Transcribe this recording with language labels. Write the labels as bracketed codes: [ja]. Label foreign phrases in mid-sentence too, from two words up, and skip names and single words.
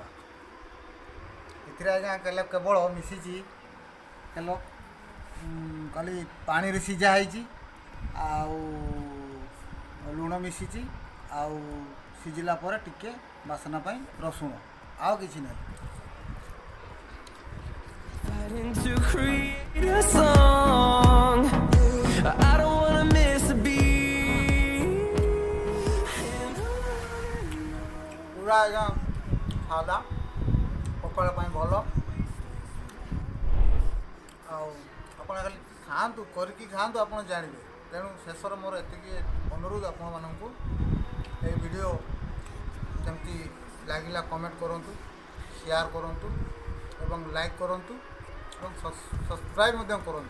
[or] ଏଥିରେ ଆଜ୍ଞା କେବଳ ମିଶିଛି ଖାଲି ପାଣିରେ ସିଝା ହେଇଛି, ଆଉ ଲୁଣ ମିଶିଛି, ଆଉ ସିଝିଲା ପରେ ଟିକେ ବାସ୍ନା ପାଇଁ ରସୁଣ, ଆଉ କିଛି ନାହିଁ। [en] To create a song, I don't wanna miss a beat. [or] ପୁରା ଆଜ୍ଞା ସାଦା ପଖାଳ ପାଇଁ ଭଲ। ଆଉ ଆପଣ ଖାଲି ଖାଆନ୍ତୁ, କରିକି ଖାଆନ୍ତୁ, ଆପଣ ଜାଣିବେ। ତେଣୁ ଶେଷରେ ମୋର ଏତିକି ଅନୁରୋଧ ଆପଣମାନଙ୍କୁ, এই ଭିଡ଼ିଓ କେମିତି ଲାଗିଲା କମେଣ୍ଟ କରନ୍ତୁ, ସେୟାର କରନ୍ତୁ ଏବଂ ଲାଇକ୍ କରନ୍ତୁ ଏବଂ ସବସ୍କ୍ରାଇବ୍ ମଧ୍ୟ କରନ୍ତୁ।